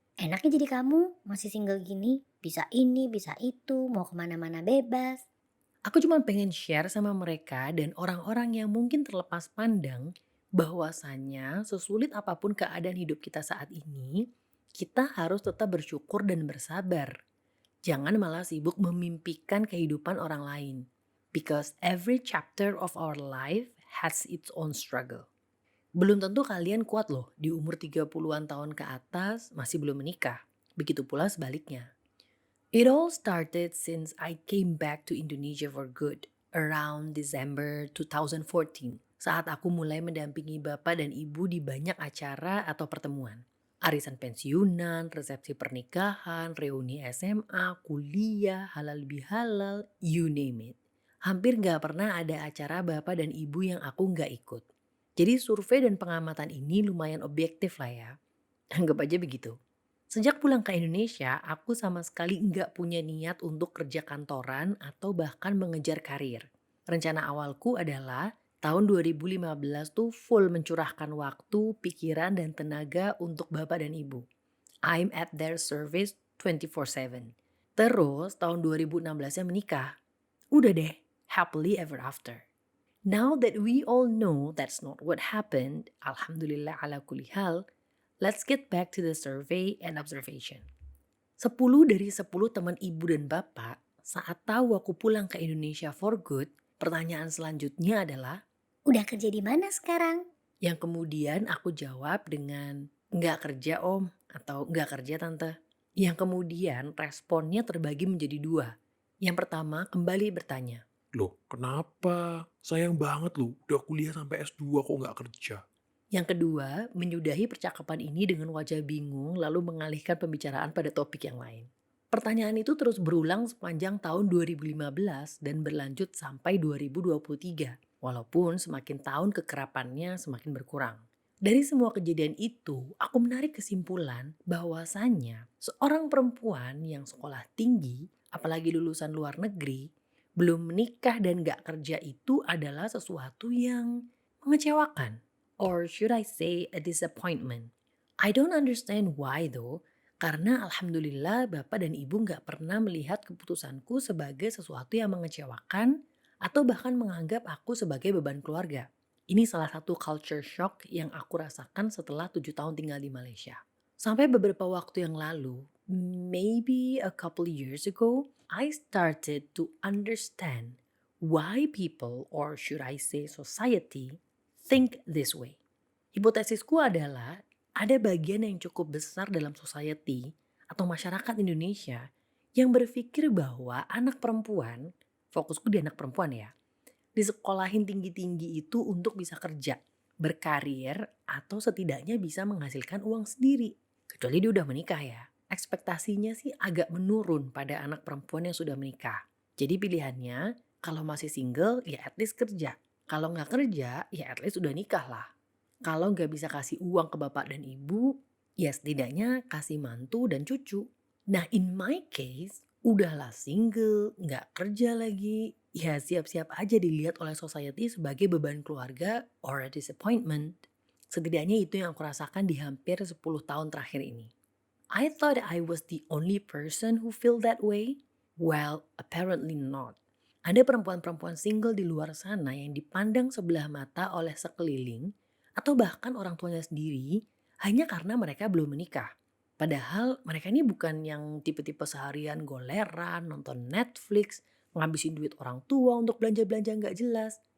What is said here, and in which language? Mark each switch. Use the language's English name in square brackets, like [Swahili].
[Indonesian] Enaknya jadi kamu masih single gini, bisa ini, bisa itu, mau kemana-mana bebas. aku cuma pengen share sama mereka dan orang-orang yang mungkin terlepas pandang bahwasannya sesulit apapun keadaan hidup kita saat ini, kita harus tetap bersyukur dan bersabar. Jangan malah sibuk memimpikan kehidupan orang lain. [English] Because every chapter of our life has its own struggle. [Indonesian] Belum tentu kalian kuat loh di umur 30-an tahun ke atas masih belum menikah. Begitu pula sebaliknya. [English] It all started since I came back to Indonesia for good around December 2014 [Indonesian] saat aku mulai mendampingi bapak dan ibu di banyak acara atau pertemuan. Arisan pensiunan, resepsi pernikahan, reuni SMA, kuliah, halal bihalal, [English] you name it. [Indonesian] Hampir gak pernah ada acara bapak dan ibu yang aku gak ikut. Jadi survei dan pengamatan ini lumayan objektif lah ya. Anggap aja begitu. Sejak pulang ke Indonesia, aku sama sekali nggak punya niat untuk kerja kantoran atau bahkan mengejar karir. Rencana awalku adalah tahun 2015 tuh full mencurahkan waktu, pikiran, dan tenaga untuk bapak dan ibu. [English] I'm at their service 24/7. [Indonesian] Terus tahun 2016-nya menikah. Udah deh, [English] happily ever after. Now that we all know that's not what happened, alhamdulillah ala kulli hal, let's get back to the survey and observation. [Indonesian] 10 dari 10 teman ibu dan bapak saat tahu aku pulang ke Indonesia [English] for good, [Indonesian] pertanyaan selanjutnya adalah Udah kerja di mana sekarang? yang kemudian aku jawab dengan nggak kerja om atau nggak kerja tante. Yang kemudian responnya terbagi menjadi dua. Yang pertama kembali bertanya. Loh, kenapa? Sayang banget loh, udah kuliah sampai S2 kok nggak kerja. Yang kedua, menyudahi percakapan ini dengan wajah bingung lalu mengalihkan pembicaraan pada topik yang lain. Pertanyaan itu terus berulang sepanjang tahun 2015 dan berlanjut sampai 2023. Walaupun semakin tahun kekerapannya semakin berkurang. Dari semua kejadian itu, aku menarik kesimpulan bahwasannya seorang perempuan yang sekolah tinggi, apalagi lulusan luar negeri, belum menikah dan gak kerja itu adalah sesuatu yang mengecewakan. [English] Or should I say a disappointment. I don't understand why though, [Indonesian] karena alhamdulillah bapak dan ibu nggak pernah melihat keputusanku sebagai sesuatu yang mengecewakan atau bahkan menganggap aku sebagai beban keluarga. Ini salah satu culture shock yang aku rasakan setelah 7 tahun tinggal di Malaysia. Sampai beberapa waktu yang lalu, [English] maybe a couple years ago, I started to understand why people, or should I say society, think this way. [Indonesian] Hipotesisku adalah ada bagian yang cukup besar dalam society atau masyarakat Indonesia yang berpikir bahwa anak perempuan, fokusku di anak perempuan ya, disekolahin tinggi-tinggi itu untuk bisa kerja, berkarir, atau setidaknya bisa menghasilkan uang sendiri. Kecuali dia udah menikah ya. Ekspektasinya sih agak menurun pada anak perempuan yang sudah menikah. Jadi pilihannya, kalau masih single ya [English] at least [Indonesian] kerja. Kalau nggak kerja ya [English] at least [Indonesian] udah nikah lah. Kalau nggak bisa kasih uang ke bapak dan ibu, ya setidaknya kasih mantu dan cucu. [English] Nah in my case, [Indonesian] udahlah single, nggak kerja lagi, ya siap-siap aja dilihat oleh society sebagai beban keluarga [English] or a disappointment. [Indonesian] Setidaknya itu yang aku rasakan di hampir 10 tahun terakhir ini. [English] I thought I was the only person who feel that way. Well, apparently not. [Indonesian] Ada perempuan-perempuan single di luar sana yang dipandang sebelah mata oleh sekeliling atau bahkan orang tuanya sendiri hanya karena mereka belum menikah. Padahal mereka ini bukan yang tipe-tipe seharian goleran, nonton Netflix, ngabisin duit orang tua untuk belanja-belanja nggak jelas.